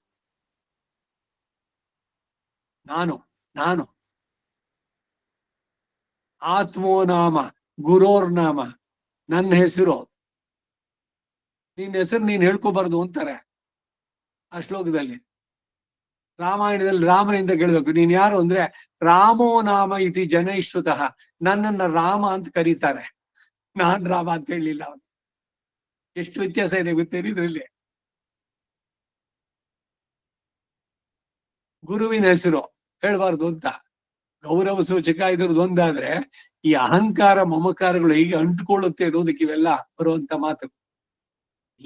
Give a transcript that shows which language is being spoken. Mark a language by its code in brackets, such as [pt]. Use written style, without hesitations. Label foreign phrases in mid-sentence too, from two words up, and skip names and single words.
[kn] ನಾನು ನಾನು [sa] ಆತ್ಮೋ ನಾಮ ಗುರೋರ್ ನಾಮ. [kn] ನನ್ನ ಹೆಸರು, ನಿನ್ನ ಹೆಸರು ನೀನ್ ಹೇಳ್ಕೋಬಾರ್ದು ಅಂತಾರೆ ಆ ಶ್ಲೋಕದಲ್ಲಿ. ರಾಮಾಯಣದಲ್ಲಿ ರಾಮನಿಂದ ಕೇಳ್ಬೇಕು, ನೀನ್ ಯಾರು ಅಂದ್ರೆ [sa] ರಾಮೋ ನಾಮ ಇತಿ ಜನೈಶ್ರುತಃ. [kn] ನನ್ನನ್ನ ರಾಮ ಅಂತ ಕರೀತಾರೆ, ನಾನ್ ರಾಮ ಅಂತ ಹೇಳಲಿಲ್ಲ ಅವನು. ಎಷ್ಟು ವ್ಯತ್ಯಾಸ ಇದೆ ಗೊತ್ತೇನು ಇದ್ರಲ್ಲಿ? ಗುರುವಿನ ಹೆಸರು ಹೇಳ್ಬಾರ್ದು ಅಂತ ಗೌರವ ಸೂಚಕ ಇದ್ರದ್ದು ಒಂದಾದ್ರೆ, ಈ ಅಹಂಕಾರ ಮಮಕಾರಗಳು ಹೀಗೆ ಅಂಟ್ಕೊಳ್ಳುತ್ತೆ ಅನ್ನೋದಕ್ಕೆ ಇವೆಲ್ಲ ಬರುವಂತ ಮಾತು.